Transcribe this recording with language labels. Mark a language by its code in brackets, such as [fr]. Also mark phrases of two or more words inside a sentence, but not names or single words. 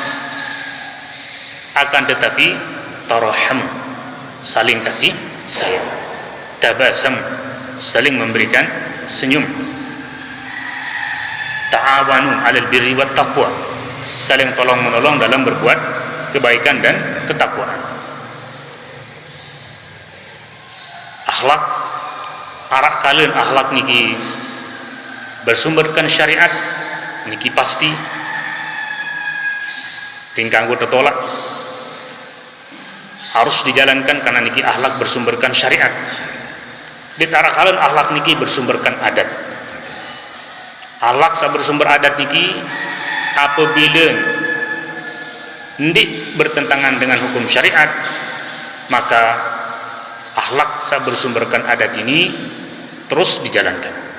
[id] Akan tetapi taraham, saling kasih sayang, tabasam, saling memberikan senyum, [ar] تعاونوا على البر والتقوى, [id] saling tolong menolong dalam berbuat kebaikan dan ketakwaan. Akhlak arak kalian akhlak niki bersumberkan syariat niki pasti tingkang tolak harus dijalankan karena niki akhlak bersumberkan syariat. Di arak kalian akhlak niki bersumberkan adat. Akhlak sa bersumber adat niki apabila ndik bertentangan dengan hukum syariat, maka akhlak sa bersumberkan adat ini terus dijalankan.